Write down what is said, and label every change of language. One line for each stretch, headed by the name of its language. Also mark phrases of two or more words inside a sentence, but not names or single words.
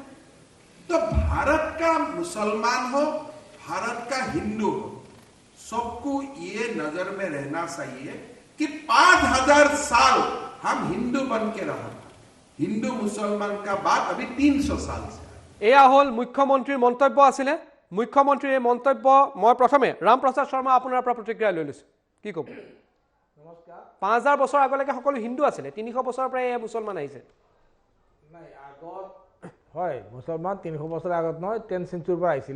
Hindi: तो भारत का मुसलमान हो, भारत का हिंदू हो, सबको ये नजर में रहना चाहिए कि 5000 साल हम हिंदू बन के रहा था। हिंदू मुसलमान का बात अभी 300 साल से।
Assamese: এয়া হল মুখ্যমন্ত্ৰীৰ মন্তব্য আছিলে। মুখ্যমন্ত্ৰীৰ এই মন্তব্য মই প্ৰথমে ৰামপ্ৰসাদ শৰ্মা আপোনাৰ পৰা প্ৰতিক্ৰিয়া লৈ লৈছোঁ, কি ক'ব? নমস্কাৰ। 5000 বছৰ আগলৈকে সকলো হিন্দু আছিলে, 300 বছৰৰ পৰা এই মুছলমান আহিছে। নাই আগত হয় মুছলমান 300 বছৰ আগত নহয়,
English: 10th century
Assamese: পৰা আহিছিলে।